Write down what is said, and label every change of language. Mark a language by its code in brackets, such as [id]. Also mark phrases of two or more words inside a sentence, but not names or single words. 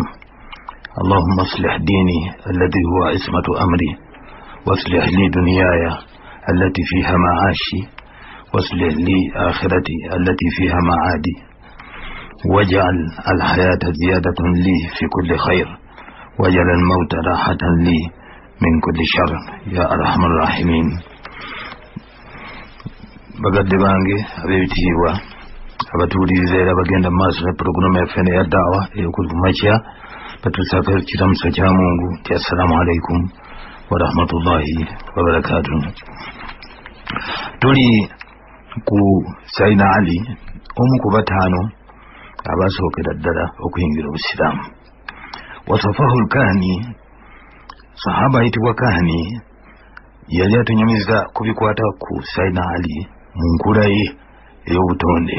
[ar] اللهم اصلح ديني الذي هو عصمة أمري واصلح لي دنياي التي فيها معاشي واصلح لي آخرتي التي فيها معادي واجعل الحياة زيادة لي في كل خير واجعل الموت راحة لي من كل شر يا أرحم الراحمين. [lg] bagadde bange ab'ebitiibwa abatuuliriza era bagenda mu maaso ne pulogulaamu yaffe eya daawa ey'okumakya batuusako ekiramuso kya Mungu nti [ar] السلام عليكم ورحمة الله وبركاته. [lg] Tuli ku Sayyidina Ali omu ku bataano abasookera ddala okuyingira obusiraamu. Wasafahu lkaani sahaba ayitibwa Kaani yali atunyumiza ku bikwata ku Sayyidina Ali mu nkula ye ey'obutonde.